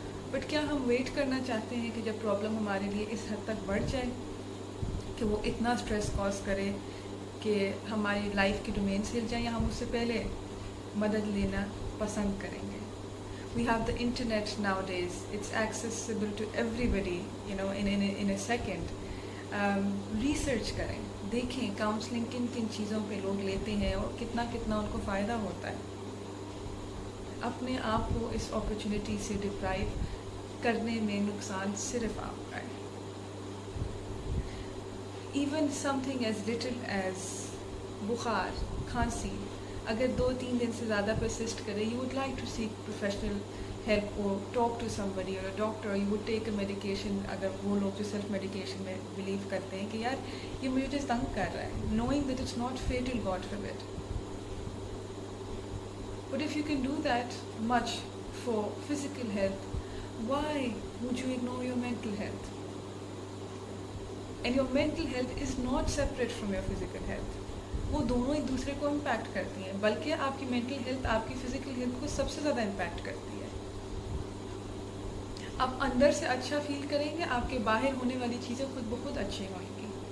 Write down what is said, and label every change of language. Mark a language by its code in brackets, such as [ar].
[ur] But کیا ہم wait کرنا چاہتے ہیں کہ جب پرابلم ہمارے لیے اس حد تک بڑھ جائے کہ وہ اتنا اسٹریس کاز کرے کہ ہماری لائف کی ڈومینس ہل جائیں, یا ہم اس سے پہلے مدد لینا پسند کریں گے؟ [en] We have the internet nowadays. It's accessible to everybody, in a second. [ur] Research کریں, دیکھیں کاؤنسلنگ کن کن چیزوں پہ لوگ لیتے ہیں اور کتنا ان کو فائدہ ہوتا ہے. اپنے آپ کو اس اپرچونٹی سے ڈپرائیو کرنے میں نقصان صرف آپ کا ہے. [en] even something as little as بخار, کھانسی, [ur] اگر 2-3 دن سے زیادہ پرسسٹ کرے, [en] You would like to seek professional help اور talk to somebody اور doctor, you would take a medication. [ur] اگر وہ لوگ جو سیلف میڈیکیشن میں بلیو کرتے ہیں کہ یار یہ مجھے تنگ کر رہا ہے, [en] Knowing that it's not fatal, God forbid. But if you can do that much for physical health, why would you ignore your mental health? And your mental health is not separate from your physical health. [ur] وہ دونوں ایک دوسرے کو impact کرتی ہیں, بلکہ آپ کی مینٹل ہیلتھ آپ کی فزیکل ہیلتھ کو سب سے زیادہ امپیکٹ کرتی ہے. آپ اندر سے اچھا فیل کریں گے, آپ کے باہر ہونے والی چیزیں خود بخود اچھی ہوئیں گی.